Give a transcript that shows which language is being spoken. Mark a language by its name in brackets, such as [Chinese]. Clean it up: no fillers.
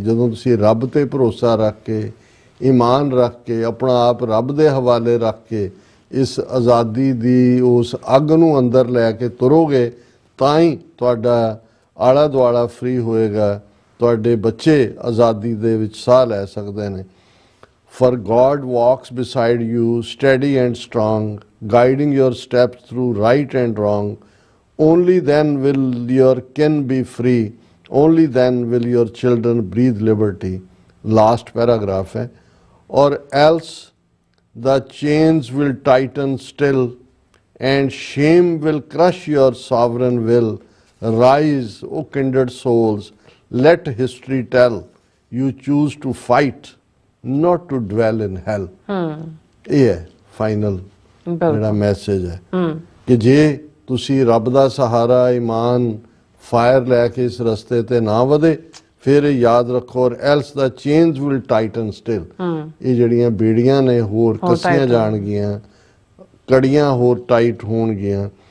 [Punjabi] ਜਦੋਂ ਤੁਸੀਂ ਰੱਬ ਤੇ ਭਰੋਸਾ ਰੱਖ ਕੇ, ਈਮਾਨ ਰੱਖ ਕੇ, ਆਪਣਾ ਆਪ ਰੱਬ ਦੇ ਹਵਾਲੇ ਰੱਖ ਕੇ ਇਸ ਆਜ਼ਾਦੀ ਦੀ ਉਸ ਅੱਗ ਨੂੰ ਅੰਦਰ ਲੈ ਕੇ ਤੁਰੋਗੇ ਤਾਂ ਹੀ ਤੁਹਾਡਾ ਆਲਾ ਦੁਆਲਾ ਫ੍ਰੀ ਹੋਏਗਾ, ਤੁਹਾਡੇ ਬੱਚੇ ਆਜ਼ਾਦੀ ਦੇ ਵਿੱਚ ਸਾਹ ਲੈ ਸਕਦੇ ਨੇ। [English] For God walks beside you, steady and strong, guiding your steps through right and wrong. Only then will your kin be free. Only then will your children breathe liberty. Last paragraph [Hindi] है. [English] Or else the chains will tighten still, and shame will crush your sovereign will. Rise, O kindred souls, let history tell. You choose to fight, not to dwell in hell. [Punjabi] ਇਹ ਹੈ final ਜਿਹੜਾ message ਹੈ ਕਿ ਜੇ ਤੁਸੀਂ ਰੱਬ ਦਾ ਸਹਾਰਾ, ਈਮਾਨ, fire ਲੈ ਕੇ ਇਸ ਰਸਤੇ ਤੇ ਨਾ ਵਧੇ, ਫਿਰ ਯਾਦ ਰੱਖੋ, [English] Or else the chains will tighten still. [Punjabi] ਇਹ ਜਿਹੜੀਆਂ ਬੇੜੀਆਂ ਨੇ ਹੋਰ ਕੱਸੀਆਂ ਜਾਣਗੀਆਂ, ਕੜੀਆਂ ਹੋਰ ਟਾਈਟ ਹੋਣਗੀਆਂ।